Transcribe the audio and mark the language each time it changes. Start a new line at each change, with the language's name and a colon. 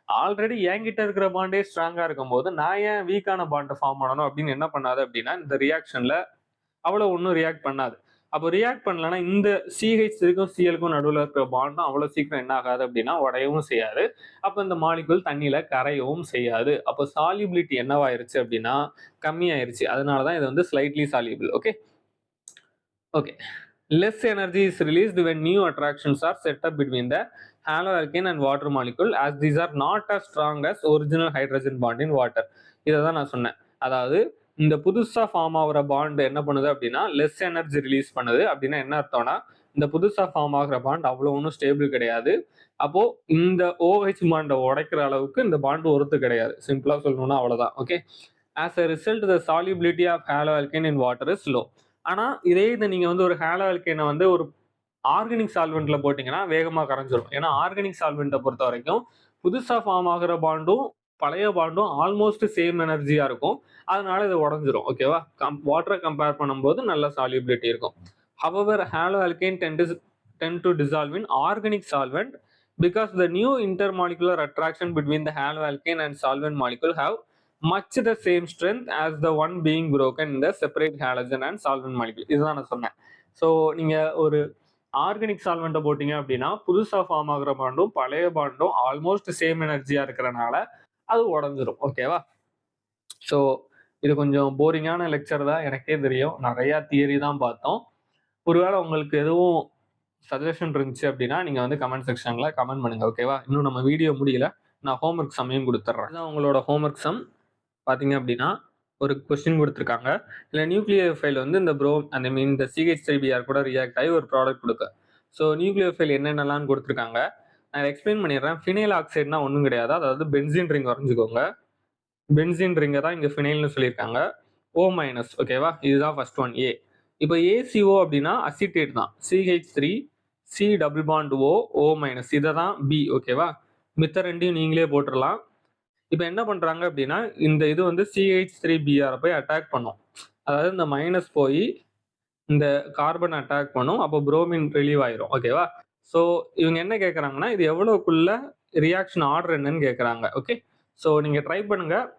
Tamil: Already என்கிட்ட இருக்கிற பாண்டே ஸ்ட்ராங்கா இருக்கும்போது, நான் ஏன் வீக்கான பாண்ட ஃபார்ம் பண்ணணும் அப்படின்னு என்ன பண்ணாது அப்படின்னா, இந்த ரியாக்ஷன்ல அவ்வளவு ஒண்ணும் ரியாக்ட் பண்ணாது. அப்போ ரியாக்ட் பண்ணலன்னா, இந்த CH3க்கும் Clக்கும் நடுவுல இருக்கிற பாண்டும் அவ்வளவு சீக்கிரம் என்ன ஆகாது அப்படின்னா, உடையவும் செய்யாது. அப்ப இந்த மாலிக்யூல் தண்ணீல கரையவும் செய்யாது. அப்போ சால்யூபிலிட்டி என்னவாயிருச்சு அப்படின்னா, கம்மியாயிருச்சு. அதனால தான் இது வந்து slightly soluble. Okay. Okay.
English: Less energy is released when new attractions are set up between the haloalkane and water molecule as these are not as strong as original hydrogen bond in water.
Tamil: இத தான் நான் சொன்னேன். அதாவது இந்த புதுசா form ஆகுற bond என்ன பண்ணுது அப்படின்னா, லெஸ் எனர்ஜி ரிலீஸ் பண்ணுது. அப்படின்னா என்ன அர்த்தம்னா, இந்த புதுசா ஃபார்ம் ஆகுற பாண்ட் அவ்வளவு ஒண்ணும் ஸ்டேபிள் கிடையாது. அப்போ இந்த OH பாண்ட உடைக்கிற அளவுக்கு இந்த பாண்ட் ஒர்த் கிடையாது. சிம்பிளா சொல்லணும்னா அவ்வளவுதான். Okay.
English: As a result, the solubility of haloalkane in water is low.
Tamil: ஆனா இதே இத நீங்க வந்து ஒரு ஹாலோ ஆல்கேன வந்து ஒரு ஆர்கானிக் சால்வெண்ட்ல போட்டீங்கன்னா வேகமா கரைஞ்சிரும். ஏன்னா ஆர்கானிக் சால்வெண்ட்ட பொறுத்த வரைக்கும் புதுசா ஃபார்ம் ஆகுற பாண்டும் பழைய பாண்டும் ஆல்மோஸ்ட் சேம் எனர்ஜியா இருக்கும். அதனால இது உடைஞ்சிரும். ஓகேவா? வாட்டரை கம்பேர் பண்ணும்போது நல்ல சால்யூபிலிட்டி இருக்கும்.
English: However, haloalkane tend to dissolve in organic solvent because the new intermolecular attraction between the haloalkane and solvent molecule have much the same strength as the one being broken in the separate halogen and solvent molecule.
Tamil: இதுதான் நான் சொன்னேன். So நீங்க ஒரு organic சால்வெண்ட்டை போட்டீங்க அப்படின்னா புதுசா form ஆகுற பாண்டும் பழைய பாண்டும் ஆல்மோஸ்ட் சேம் எனர்ஜியா இருக்கிறனால அது உடஞ்சிரும். ஓகேவா? ஸோ இது கொஞ்சம் போரிங்கான லெக்சர் தான் எனக்கே தெரியும். நிறைய தியரி தான் பார்த்தோம். ஒருவேளை உங்களுக்கு எதுவும் சஜஷன் இருந்துச்சு அப்படின்னா நீங்க வந்து கமெண்ட் செக்ஷன்ல கமெண்ட் பண்ணுங்க. ஓகேவா? இன்னும் நம்ம வீடியோ முடியல. நான் ஹோம்ஒர்க் சம்மையும் கொடுத்துட்றேன். இதுதான் உங்களோட ஹோம்ஒர்க் சம். பார்த்தீங்க அப்படின்னா ஒரு கொஸ்டின் கொடுத்துருக்காங்க. இல்லை நியூக்ளியர் ஃபைல் வந்து இந்த ஐ மீன் இந்த CH3Br கூட ரியாக்ட் ஆகி ஒரு ப்ராடக்ட் கொடுக்க. ஸோ நியூக்ளியர் ஃபைல் என்னென்னலாம் கொடுத்துருக்காங்க நான் எக்ஸ்பிளைன் பண்ணிடுறேன். ஃபினைல் ஆக்சைடுனா ஒன்றும் கிடையாது. அதாவது பென்சின் ரிங் வரைஞ்சிக்கோங்க. பென்சின் ரிங்கை தான் இங்கே ஃபினைல்னு சொல்லியிருக்காங்க. O-, ஓகேவா? இதுதான் ஃபர்ஸ்ட் ஒன் A. இப்போ ACO அப்படின்னா அசிட்டேட் தான். CH3 C double bond O O-, இதை தான் B. ஓகேவா? மித்த ரெண்டையும் நீங்களே போட்டுடலாம். இப்போ என்ன பண்றாங்க அப்படின்னா இந்த இது வந்து CH3Br போய் அட்டாக் பண்ணும். அதாவது இந்த மைனஸ் போய் இந்த கார்பன் அட்டாக் பண்ணும். அப்போ புரோமின் ரிலீவ் ஆயிரும். ஓகேவா? ஸோ இவங்க என்ன கேட்குறாங்கன்னா இது எவ்வளோக்குள்ள ரியாக்ஷன் ஆர்டர் என்னன்னு கேட்குறாங்க. ஓகே. ஸோ நீங்கள் ட்ரை பண்ணுங்க.